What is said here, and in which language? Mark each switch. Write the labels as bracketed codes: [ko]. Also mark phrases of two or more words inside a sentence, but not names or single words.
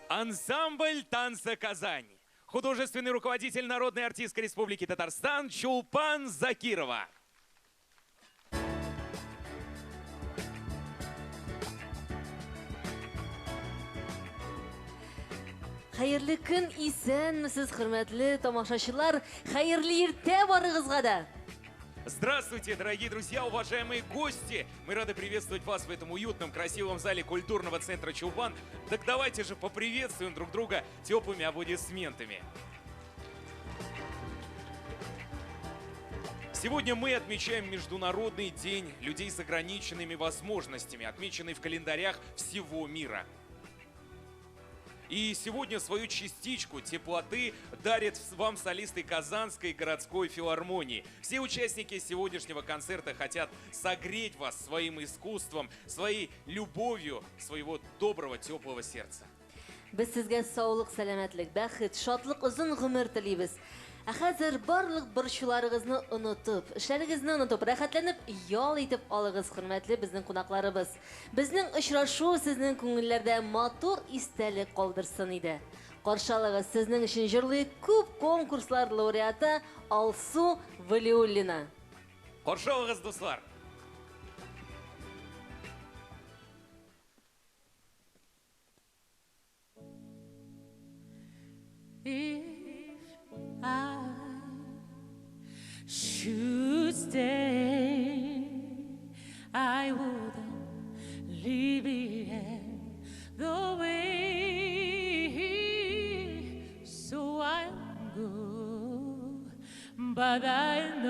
[ru] Ансамбль танца «Казань». Художественный руководитель народной артистской республики Татарстан Чулпан Закирова. [tr] Hayırlı gün [tt] исәнмесез, хөрмәтле тамашачылар, хәерле иртә барыгызга да. [ru] Здравствуйте, дорогие друзья, уважаемые гости! Мы рады приветствовать вас в этом уютном, красивом зале культурного центра Чулпан. Так давайте же поприветствуем друг друга теплыми аплодисментами. Сегодня мы отмечаем Международный день людей с ограниченными возможностями, отмеченный в календарях всего мира. И сегодня свою частичку теплоты дарят вам солисты Казанской городской филармонии. Все участники сегодняшнего концерта хотят согреть вас своим искусством, своей любовью, своего доброго, теплого сердца. [tt] Без сезгә саулык, сәламәтлек, бәхет, шатлык, озын гомер телибез. Хәзер барлык борчуларыгызны онытып, эшләрегезне онытып, рәхәтләнеп ял итеп алыгыз, хөрмәтле безнең кунакларыбыз. Безнең очрашу сезнең күңелләрдә матур истәлек калдырсын иде. Каршылыгыз сезнең өчен җырлый күп конкурслар лауреаты Алсу Валиуллина. Каршылыгыз, дуслар! [en] I should stay, I wouldn't leave it the way, so I'll go, but I